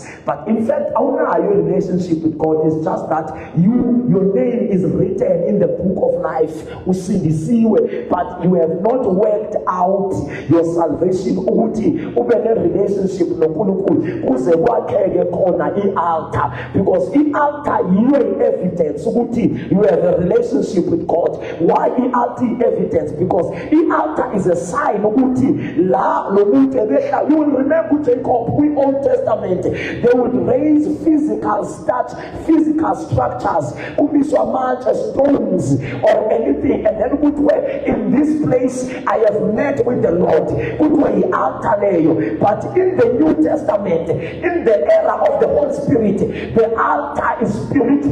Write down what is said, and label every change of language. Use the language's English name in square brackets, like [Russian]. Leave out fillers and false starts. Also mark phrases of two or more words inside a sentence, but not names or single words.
[English] But in fact, your relationship with God is just that your name is written in the book of life. But you have not worked out your salvation. Relationship altar because [Zulu] I-altar yiyo [English] evidence ukuthi you have a relationship with God. Why i-altar evidence? Because i-altar is a sign [Zulu] ukuthi la lo muntu ebehla. [English] You will remember Jacob in Old Testament, they would raise physical structures, stones or anything, and then would way in this place I have met with the Lord. But in the New Testament, in the era of the Holy Spirit, the altar is spiritual.